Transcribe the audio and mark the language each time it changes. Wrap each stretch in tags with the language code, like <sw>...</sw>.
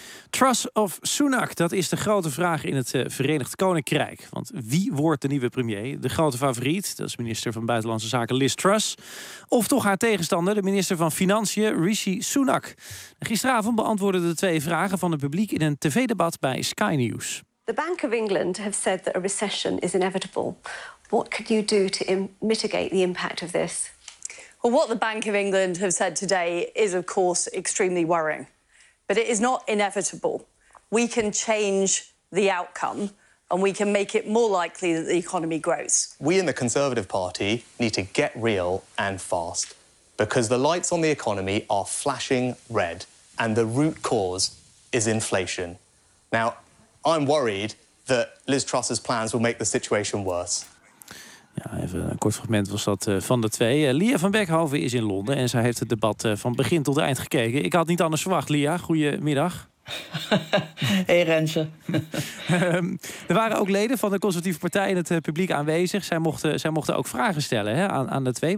<nl>Truss of Sunak, dat is de grote vraag in het Verenigd Koninkrijk. Want wie wordt de nieuwe premier? De grote favoriet, dat is minister van Buitenlandse Zaken Liz Truss. Of toch haar tegenstander, de minister van Financiën Rishi Sunak. Gisteravond beantwoordden de twee vragen van het publiek in een tv-debat bij Sky News.</nl> <en>The Bank of England have said that a recession is inevitable. What could you do to mitigate the impact of this? Well, what the Bank of England have said today is of course extremely worrying. But it is not inevitable. We can change the outcome and we can make it more likely that the economy grows. We in the Conservative Party need to get real and fast because the lights on the economy are flashing red and the root cause is inflation. Now, I'm worried that Liz Truss's plans will make the situation worse.</en> <nl>Ja, even een kort fragment was dat van de twee. Lia van Beckhoven is in Londen en zij heeft het debat van begin tot eind gekeken. Ik had niet anders verwacht, Lia. Goedemiddag. Hey Renze. Er waren ook leden van de Conservatieve Partij in het publiek aanwezig. Zij mochten ook vragen stellen, hè, aan de twee.</nl>